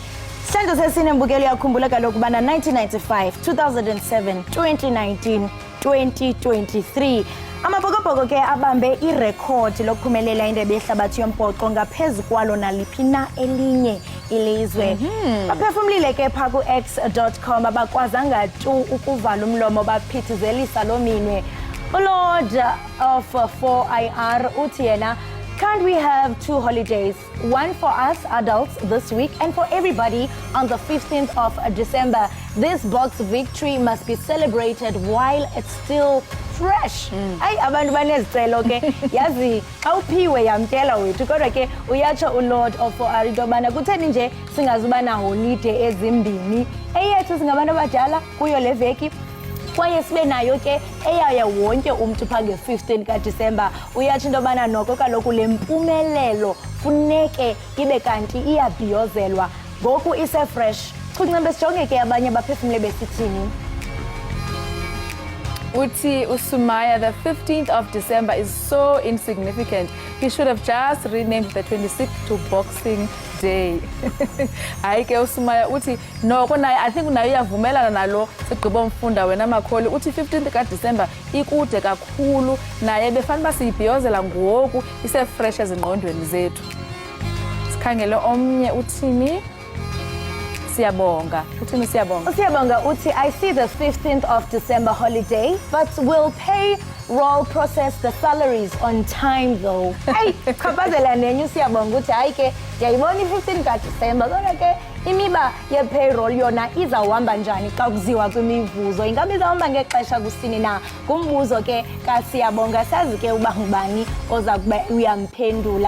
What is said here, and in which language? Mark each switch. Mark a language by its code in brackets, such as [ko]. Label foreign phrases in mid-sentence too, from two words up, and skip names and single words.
[xh] Isihlandlo sesine Mbukeli uyakhumbula kaloku ubana 1995, 2007, 2019, 2023 Amabhokobhoko ke abambe irekhodi lokuphumelela indebe yehlabathi yombhoxo ngaphezu kwalo naliphi na elinye ilizwe. Baphefumlile ke pha ku x.com abakwazanga tu ukuvala umlomo baphithizelisa lo minwe. Lord of 4IR uthi yena, [en] can't we have 2 holidays? One for us adults this week and for everybody on the 15th of December. This box victory must be celebrated while it's still fresh. [xh] Ay abantu banezicelo ke yazi awuphiwe yamkela wethu kodwa ke uyatsho uLord of 4IR into bana kutheni nje singazuba na holiday ezimbini. Eyethu singabantu abadala kuyo le veki kwaye sibe nayo ke eyaya wonke umuntu pha nge-15 kaDisemba. Uyatsho into bana noko kaloku le mpumelelo funeke ibe kanti iyabhiyozelwa ngoku ise-fresh. Kuncembe sijonge ke abanye abaphefumle besithini. Uti Usumaya, [en] the 15th of December is so insignificant. He should have just renamed the 26th to Boxing Day. [xh] Hayi ke Usumaya uthi noko naye [en] I think [xh] naye uyavumelana nalo sigqibo mfunda wena Makholi uthi 15th ka December ikude kakhulu naye befanele basibhiyozela ngoku ise fresh ezingqondweni zethu. Asikhangele omnye uthini? Siyabonga. Uthini siyabonga? Siyabonga uthi, [en] I see the 15th of December holiday, but will payroll process the salaries on time though. [xh] Hey, khapazela nenyu siyabonga uthi hayi ke yayibona i-15 kaDisemba kodwa ke imiba ye-payroll yona izawuhamba njani xa kuziwa kwimivuzo? Ingabe izawuhamba ngexesha kusini na? Kumbuzo ke kasiyabonga, sazi ke uba ngubani oza kube uyamphendula.